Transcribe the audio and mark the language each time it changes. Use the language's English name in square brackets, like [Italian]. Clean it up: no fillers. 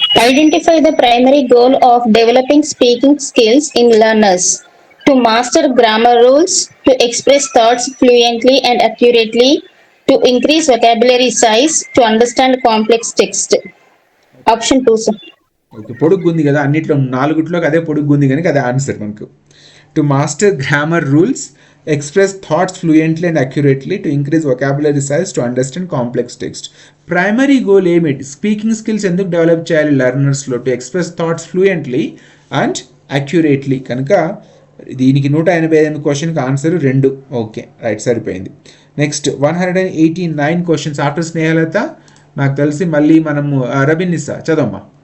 [English] Identify the primary goal of developing speaking skills in learners: to master grammar rules, to express thoughts fluently and accurately, to increase vocabulary size, to understand complex text. Option 2, sir. [Telugu] Okay, పొడుగు ఉంది కదా అన్నిట్లో, నాలుగుట్లోకి అదే పొడుగు ఉంది కనుక అదే answer మనకు. [English] To master grammar rules, express thoughts fluently and accurately, to increase vocabulary size, to understand complex text. Primary goal ఏమిటి? [Telugu] స్పీకింగ్ స్కిల్స్ ఎందుకు డెవలప్ చేయాలి లెర్నర్స్లో? [English] To express thoughts fluently and accurately. [Telugu] కనుక దీనికి 188 క్వశ్చన్కి ఆన్సర్ 2. ఓకే, రైట్, సరిపోయింది. Next 189 questions after Snehalatha. నాకు తెలిసి మళ్ళీ మనము రబినిసా చదవమ్మా.